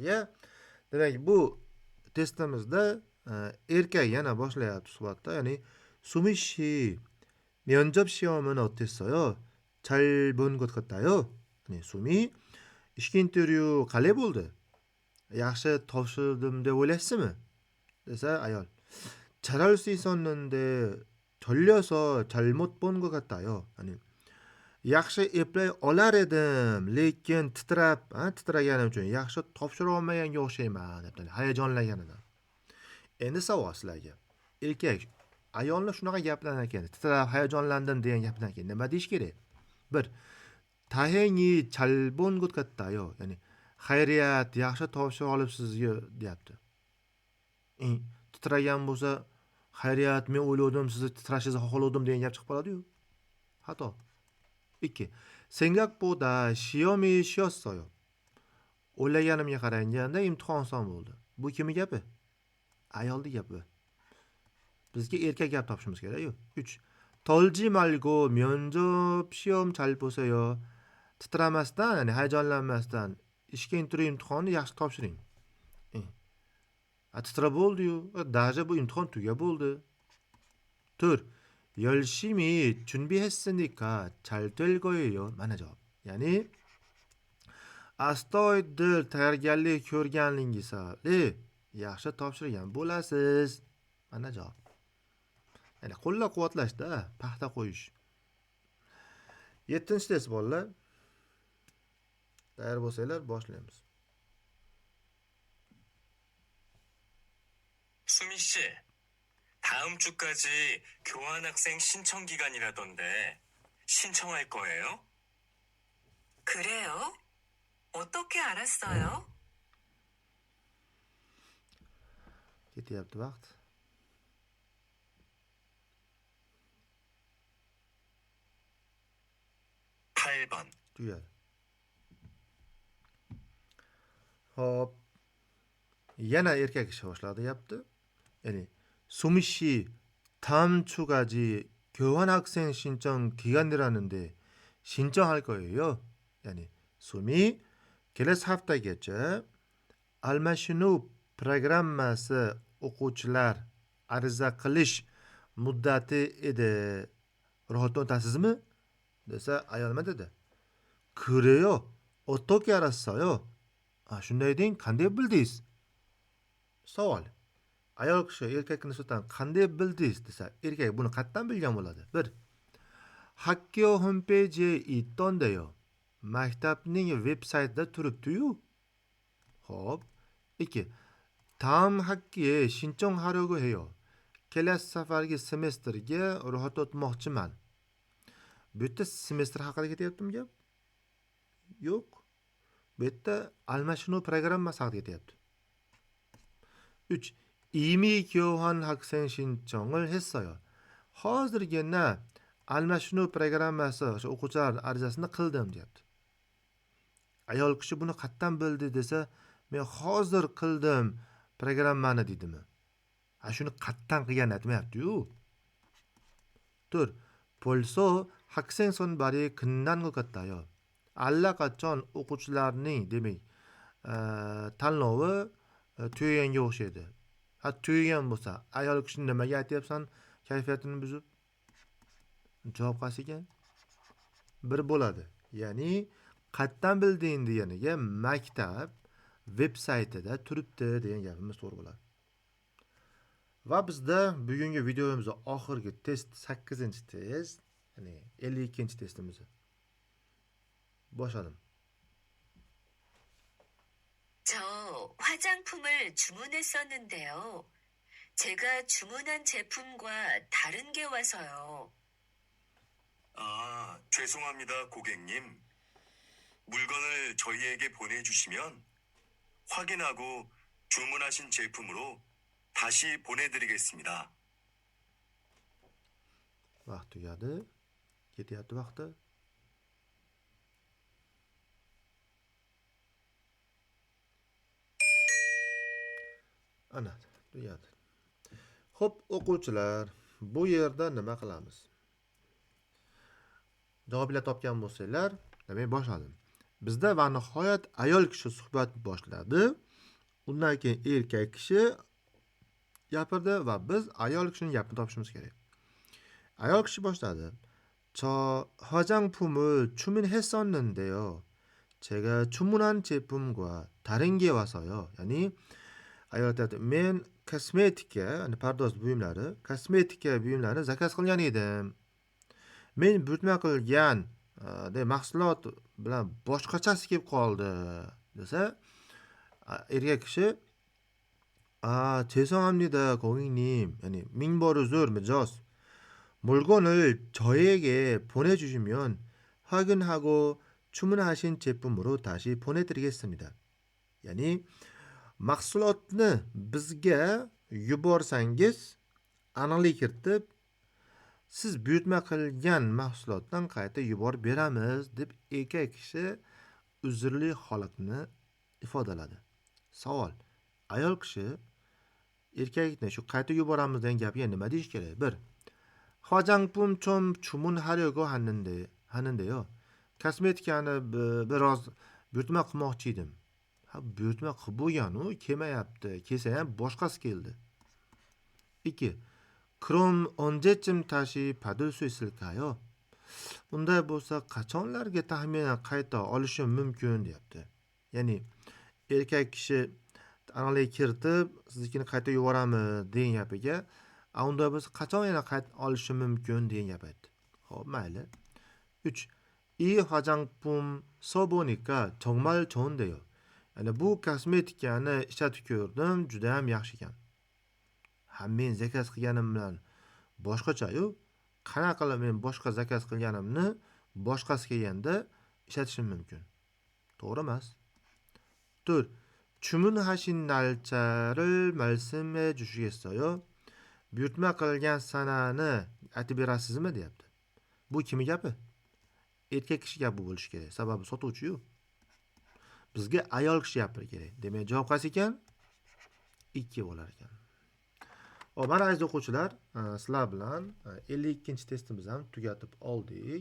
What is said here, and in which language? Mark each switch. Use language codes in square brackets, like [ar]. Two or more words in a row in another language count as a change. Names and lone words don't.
[uz] Demak, bu testimizda erkak yana boshlayapti suhbatda, ya'ni [ko] 수미 씨, 면접 시험은 어땠어요? 잘 본 것 같아요. [uz] 수미, ishga intervyu qalay bo'ldi? Yaxshi topshirdim deb o'ylaysizmi? desa ayol, [ko] 잘할 수 있었는데 졸려서 잘못 본 것 같아요. [uz] yaxshi eplay olar edim, lekin titraganim uchun yaxshi topshira olmaganga o'xshayman deb, hayajonlanganidan. Endi savol sizlarga. Erkak ayolni shunaqa gaplardan keyin titrab hayajonlandim degan gapdan keyin nima deyish kerak? 1. [ko] 다행히 잘 본 것 같아요. [uz] Ya'ni xayriyat, yaxshi topshira olibsiz deyapti. Titragan bo'lsa, xayriyat, men o'yladim, sizni titrashingizni xohladim degan gap chiqib qoladi-yu. Xato. 2. [ko] 생각보다 시험이 쉬웠어요. [uz] O'ylaganimga qaraganda imtihon oson bo'ldi. Bu kimning gapi? Ayolning gapi. Bizga erkak gap topishimiz kerak-ku. 3. [ko] 떨지 말고 면접 시험 잘 보세요. [uz] titramasdan, ya'ni hayajonlanmasdan ishga intervyu imtihonni yaxshi topshiring. Titrab bo'ldi-yu, даже bu imtihon tuga bo'ldi. 4. [ko] 열심히 준비했으니까 잘 될 거예요. [uz] Mana javob. Ya'ni astoydil tayyorgarlik ko'rganingizni yaxshi topshirgan bo'lasiz. Mana javob. Ya'ni qo'llab-quvvatlashda, paxta qo'yish. 7-test bolalar. Tayyor bo'lsanglar boshlaymiz. [ko] 수미 씨, 다음 주까지 교환학생 신청 기간이라던데 신청할 거예요? 그래요? 어떻게 알았어요? [uz] Ketyapti vaqt. [ko] 팔 번 [uz] Tugadi. Hop. Yana erkak kishi boshladi deyapti. Ya'ni [ko] 수미씨 다음 주까지 교환학생 신청 기간이라는데 신청할 거예요. [uz] Yani 수미 kelasi haftagacha almashinuv programmasi o'quvchilar ariza qilish muddati edi. Ro'yxatdan o'tasizmi? Desa ayol nima dedi? [ko] 그래요. 어떻게 알았어요? [uz] Shunday deng, qanday bildingiz? Savol. Ayol kishi erkakka nisbatan qanday bildingiz desa, erkak buni qayerdan bilgan bo'ladi? 1. [ko] 학교 홈페이지에 있던데요. [uz] Maktabning veb-saytida turibdi-yu. Xo'p. 2. [ko] 다음 학기에 신청하려고 해요. [uz] kelasi safargi semestrga ro'yxat o'tmoqchiman. Bu yerda semestr haqida ketyaptimi gap? Yo'q. Bu yerda almashinuv programmasi haqida ketyapti. 3. [ko] 이미 교환 학생 신청을 했어요. [uz] hozirgina almashinuv programmasi o'sha o'quvchilar arizasini qildim deyapti. Ayol kishi buni qayerdan bildi desa, men hozir qildim programmani deydimi? Shuni qayerdan qilgan aytmayapti-yu. 4. [ko] 벌써 학생 선발이 끝난 것 같아요. [uz] allaqachon o'quvchilarning demak tanlovi tugaganga o'xshaydi. Tugagan bo'lsa, ayol kishi nimaga aytyapsan kayfiyatini buzib? Javob qaysi ekan? 1 bo'ladi. Ya'ni qayerdan bilding deganiga maktab veb-saytida turibdi degan gapimiz to'g'ri bo'ladi. Va bizda bugungi videomizda oxirgi test 8-test, ya'ni 52-testimiz. Boshladim. [ko] 저 화장품을 주문했었는데요. 제가 주문한 제품과 다른 게 와서요. 죄송합니다, 고객님. 물건을 저희에게 보내주시면 확인하고 주문하신 제품으로 다시 보내드리겠습니다. [uz] Vaqt tugadi. Ketyapti vaqti. Ana, tugadi. Xo'p, o'quvchilar, bu yerda nima qilamiz? Javoblar topgan bo'lsanglar, demak boshladim. Bizda va nihoyat ayol kishi suhbat boshladi. Undan keyin erkak kishi gapirdi va biz ayol kishining gapini topishimiz kerak. Ayol kishi boshladi. [ko] 저 화장품을 주문했었는데요. 제가 주문한 제품과 다른 게 와서요. [uz] ya'ni ayol aytadi, men kosmetika, ya'ni pardoz buyumlari, kosmetika buyumlarini zakaz qilgan edim. Men buyurtma qilgan mahsulot bilan boshqachasi kelib qoldi desa, erkak kishi [ko] 죄송합니다, 고객님. [uz] ya'ni ming bor uzr, mijoz. [ko] 물건을 저에게 보내주시면 확인하고 주문하신 제품으로 다시 보내드리겠습니다. [uz] ya'ni mahsulotni bizga yuborsangiz, aniqlik kiritib, siz buyurtma qilgan mahsulotdan qayta yuborib beramiz deb erkak kishi uzrli holatni ifodaladi. Savol. Ayol kishi erkakni shu qayta yuboramiz degan gapiga nima deyish kerak? 1. [ko] 화장품 좀 주문하려고 하는데요. [uz] kosmetikani biroz buyurtma qilmoqchi edim. Buyurtma qilib bo'lgan-u, kelmayapti. Kelsa ham boshqasi keldi. 2. [ko] 그럼 언제쯤 다시 받을 수 있을까요? [uz] unday bo'lsa qachonlarga taxminan qayta olishim mumkin deyapti. Ya'ni erkak kishi aniqlik kiritib, siznikini qayta yuboramiz degan gapiga, unday bo'lsa qachon yana qayta olishim mumkin degan gap aytdi. Xo'p, mayli. 3. [ko] 이 화장품 써보니까 정말 좋은데요. [uz] ya'ni bu kosmetikani ishlatib ko'rdim, juda ham yaxshi ekan. Men zakaz qilganim bilan boshqacha-yu, qanaqa qilib men boshqa zakaz qilganimni boshqasi kelganda ishlatishim mumkin. To'g'ri emas? 64. [ko] 주문하신 날짜를 말씀해 주시겠어요? [uz] buyurtma qilgan sanani aytib berasizmi deyapti. Bu kimi gapi? Erkak kishi gapi bo'lishi kerak. Sababi sotuvchi-yu. Bizga ayol kishi gapirishi kerak. Demak, javob qaysi ekan? 2 bo'lar ekan. Hop, mana aziz o'quvchilar, sizlar bilan 52-testimizni ham tugatib oldik.